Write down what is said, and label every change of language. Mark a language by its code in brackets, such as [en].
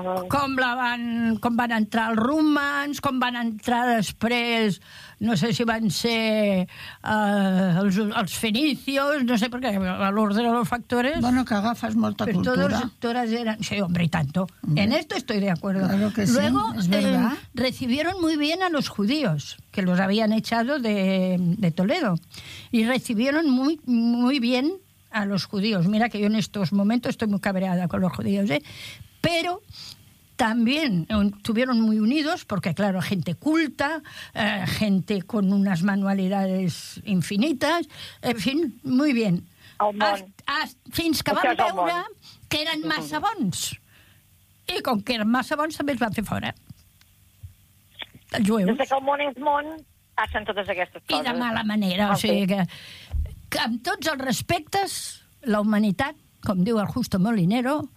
[ca] com van entrar els romans, com van entrar després, no sé si van ser els fenicios, no sé, perquè l'ordre de [es] los factores... [ca] Bueno, que agafes molta cultura. [es] Todas eran... Sí, hombre, y tanto. Hombre. En esto estoy de acuerdo. Claro que sí. Luego, recibieron muy bien a los judíos, que los habían echado de Toledo. Y recibieron muy, muy bien a los judíos. Mira que yo en estos momentos estoy muy cabreada con los judíos, ¿eh? Pero también estuvieron muy unidos, porque, claro, gente culta, gente con unas manualidades infinitas, en fin, muy bien. [ca] Fins que van veure que eren massa bons. I com que eren massa bons, també els van fer fora. Els jueus. Des que el món és món, passen totes aquestes coses. I de mala manera, o sigui que amb tots els respectes, la humanitat, com diu el Justo Molinero...